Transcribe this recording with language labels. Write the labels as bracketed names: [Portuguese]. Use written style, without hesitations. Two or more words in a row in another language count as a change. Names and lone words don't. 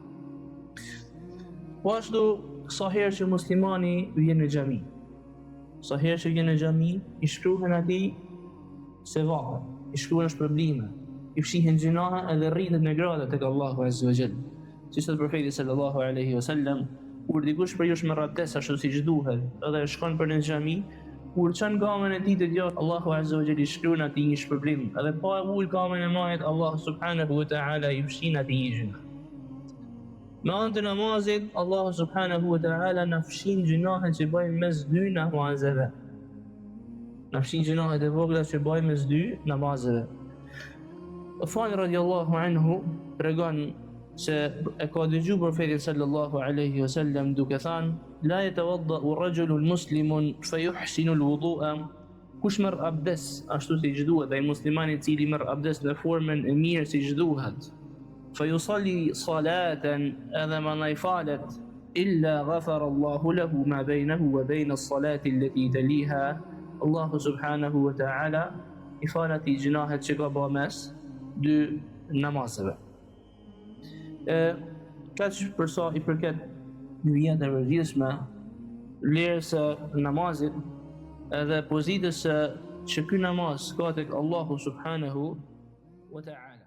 [Albanian] Po ashtu, sa herë që muslimani vjen në xhami, sa herë që vjen në xhami, i shkruhen atij sevapë, i shkruhen shpërblime, i fshihen gjunahe edhe rritet në grada tek [Arabic] الله عز وجل. [Albanian] Si thot profeti [Arabic] صلى الله عليه وسلم, [Albanian] kur dikush për jush me abdes ashtu siç duhet, edhe shkon për në xhami, kur çon gamën e tij të gjatë, [Arabic] الله عز وجل [Albanian] i shkruan atij një shpërblim, edhe pa e ul gamën e majit, Allah [Arabic] سبحانه وتعالى [Albanian] i fshin atij gjuna. Me anë të namazit, Allah [Arabic] سبحانه وتعالى [Albanian] na fshin gjunahet që bëjmë mes dy namazeve. Në fshin gjunahet e vogla që bëjmë mes dy namazeve. Uthmani [Arabic] رضي الله عنه [Albanian] tregon se e ka dëgjuar profetin [Arabic] صلى الله عليه وسلم [Albanian] duke thënë [Arabic] لا يتوضأ رجل مسلم فيحسن الوضوء, [Albanian] kush merr abdes ashtu siç duhet, ai muslimani i cili merr abdes në formën e mirë siç duhet, [Arabic] فيصلي صلاة, [Albanian] edhe manai falet, [Arabic] إلا غفر الله له ما بينه وبين الصلاة التي تليها, [Albanian] Allahu [Arabic] سبحانه وتعالى [Albanian] i falet i gjunahet që ka bërë mes dy namazeve. Kaq për sa I përket hyjeve të rëndësishme, vlerës së namazit edhe pozitës që ky namaz ka tek Allahu [Arabic] سبحانه وتعالى.